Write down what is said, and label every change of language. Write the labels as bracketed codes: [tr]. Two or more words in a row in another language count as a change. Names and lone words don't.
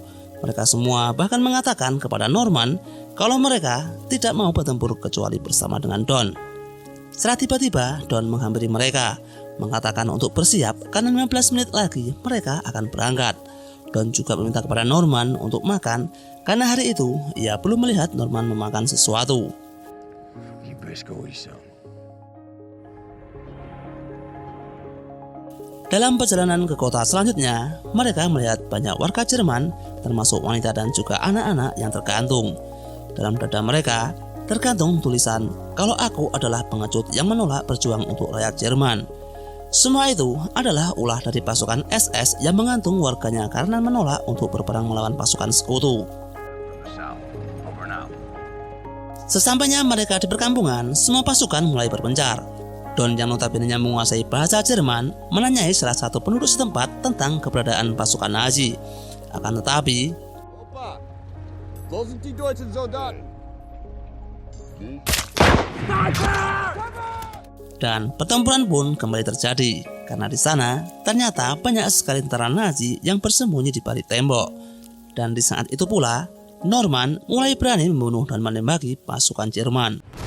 [id] Mereka semua bahkan mengatakan kepada Norman kalau mereka tidak mau bertempur kecuali bersama dengan Don. Setelah tiba-tiba Don menghampiri mereka, mengatakan untuk bersiap karena 15 menit lagi mereka akan berangkat. Don juga meminta kepada Norman untuk makan karena hari itu ia belum melihat Norman memakan sesuatu. [en] Let's go eat some. [id] Dalam perjalanan ke kota selanjutnya, mereka melihat banyak warga Jerman, termasuk wanita dan juga anak-anak yang tergantung. Dalam dada mereka, tergantung tulisan, "Kalau aku adalah pengecut yang menolak berjuang untuk rakyat Jerman." Semua itu adalah ulah dari pasukan SS yang menggantung warganya karena menolak untuk berperang melawan pasukan sekutu. Sesampainya mereka di perkampungan, semua pasukan mulai berpencar. Don yang notabene menguasai bahasa Jerman menanyai salah satu penduduk setempat tentang keberadaan pasukan Nazi. Akan tetapi, [de] Opa, wo sind die deutschen Soldaten? [id] dan pertempuran pun kembali terjadi karena di sana ternyata banyak sekali tentara Nazi yang bersembunyi di balik tembok. Dan di saat itu pula, Norman mulai berani membunuh dan menembaki pasukan Jerman.